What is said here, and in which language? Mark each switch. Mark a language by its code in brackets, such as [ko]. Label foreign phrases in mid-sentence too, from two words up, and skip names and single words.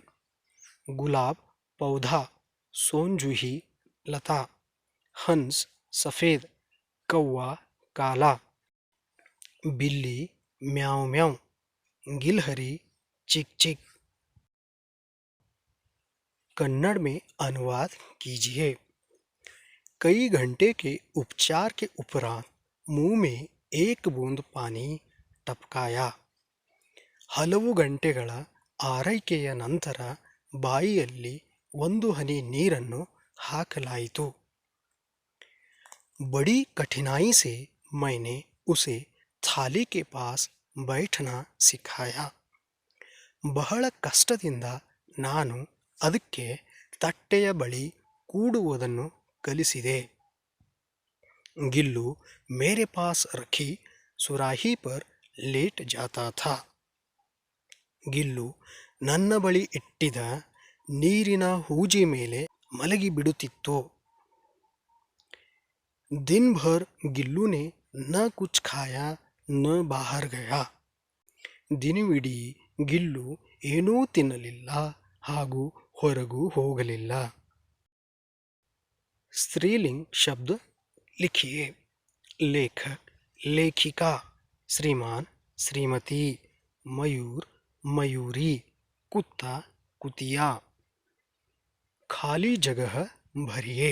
[hi] गुलाब पौधा, सोनजूही लता, हंस सफ़ेद, कौवा काला, बिल्ली म्याऊं म्याऊं, गिलहरी चिक चिक। कन्नड़ में अनुवाद कीजिए। कई घंटे के उपचार के उपरांत मुंह में एक बूंद पानी टपकाया। [kn] ಹಲವು ಗಂಟೆಗಳ ಆರೈಕೆಯ ನಂತರ ಬಾಯಿಯಲ್ಲಿ ಒಂದು ಹನಿ ನೀರನ್ನು ಹಾಕಲಾಯಿತು। [hi] बड़ी कठिनाई से मैंने उसे थाली के पास बैठना सिखाया। [kn] ಬಹಳ ಕಷ್ಟದಿಂದ ನಾನು ಅದಕ್ಕೆ ತಟ್ಟೆಯ ಬಳಿ ಕೂಡುವುದನ್ನು ಕಲಿಸಿದೆ। [hi] गिल्लू मेरे पास रखी सुराही पर लेट जाता था। [kn] ಗಿಲ್ಲು ನನ್ನ ಬಳಿ ಇಟ್ಟಿದ್ದ ನೀರಿನ ಹೂಜಿ ಮೇಲೆ ಮಲಗಿಬಿಡುತ್ತಿತ್ತು। [hi] दिन भर गिल्लू ने न कुछ खाया न बाहर गया. [kn] ದಿನವಿಡೀ ಗಿಲ್ಲು ಏನೂ ತಿನ್ನಲಿಲ್ಲ ಹಾಗೂ ಹೊರಗೂ ಹೋಗಲಿಲ್ಲ. [hi] स्त्रीलिंग शब्द लिखिए. लेखक, लेखिका, श्रीमान, श्रीमती, मयूर, मयूरी, कुत्ता, कुतिया. खाली जगह भरिए.